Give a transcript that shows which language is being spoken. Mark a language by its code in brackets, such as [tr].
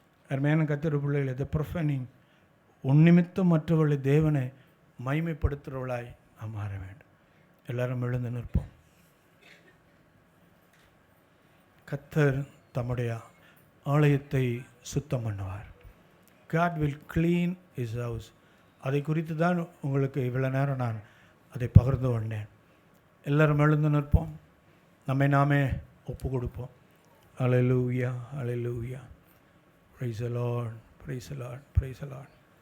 [ta] அருமையான கர்த்தருடைய பிள்ளைகளை, இந்த ப்ரொஃபனிங் உன் நிமித்தம் மற்றவர்களை தேவனை மகிமைப்படுத்துகிறவளாய் நாம் மாற வேண்டும். எல்லாரும் எழுந்து நிற்போம். கர்த்தர் தம்முடைய ஆலயத்தை சுத்தம் பண்ணுவார். [en] God will clean his house. [ta] அதை குறித்து தான் உங்களுக்கு இவ்வளோ நேரம் நான் அதை பகிர்ந்து கொண்டேன். எல்லோரும் எழுந்து நிற்போம், நம்மை நாமே ஒப்பு கொடுப்போம். [en] Hallelujah, hallelujah. Praise the Lord, praise the Lord, praise the Lord.